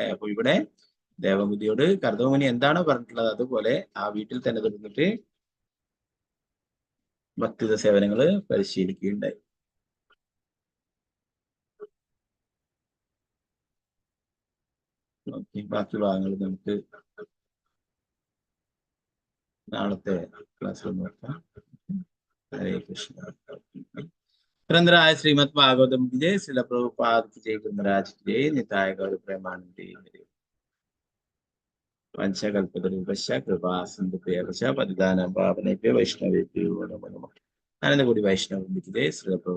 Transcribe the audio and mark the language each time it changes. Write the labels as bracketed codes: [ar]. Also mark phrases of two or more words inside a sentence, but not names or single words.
[ml] അപ്പൊ ഇവിടെ ദേവഹൂതിയോട് കർദമമുനി എന്താണോ പറഞ്ഞിട്ടുള്ളത് അതുപോലെ ആ വീട്ടിൽ തന്നെ തുടർന്നിട്ട് ഭക്തിയുത സേവനങ്ങൾ പരിശീലിക്കുകയുണ്ടായി. ബാക്കി ഭാഗങ്ങൾ നമുക്ക് നാളത്തെ ക്ലാസ്സിൽ നോക്കാം. ഹരേ കൃഷ്ണ. [hi] ग्रंथराज श्रीमद् भागवतम की जय, श्रील प्रभुपाद की जय, गुरुमहाराज की जय, [bn] নিতাই গৌর প্রেমানন্দে হরে। [sa] वंशकल्पतरुभ्यश्च कृपा सिन्धुभ्यश्च पतितानां पावनेभ्यो वैष्णवेभ्यो नमो नमः। [hi] आनंद कोटि वैष्णव की जय, श्रील प्रभुपाद।